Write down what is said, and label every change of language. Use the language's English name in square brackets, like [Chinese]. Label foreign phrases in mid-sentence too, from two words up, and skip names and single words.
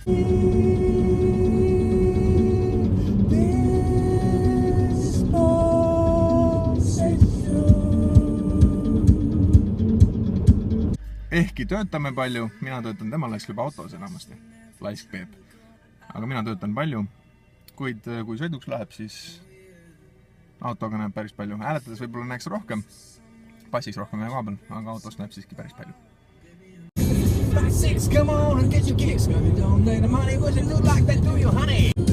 [Estonian] Ehkki töötame palju, mina töötan, tema laisk juba autos enamasti, laisk Peep. Aga mina töötan palju, kuid kui sõiduks läheb, siis autoga näeb päris palju. Hääletades võib-olla näeks rohkem, passiks rohkem ühe koha peal, aga autos näeb siiski päris palju. 5-6, [English] come on and get your kicks. Maybe don't take the money, cause it look like that to you, honey.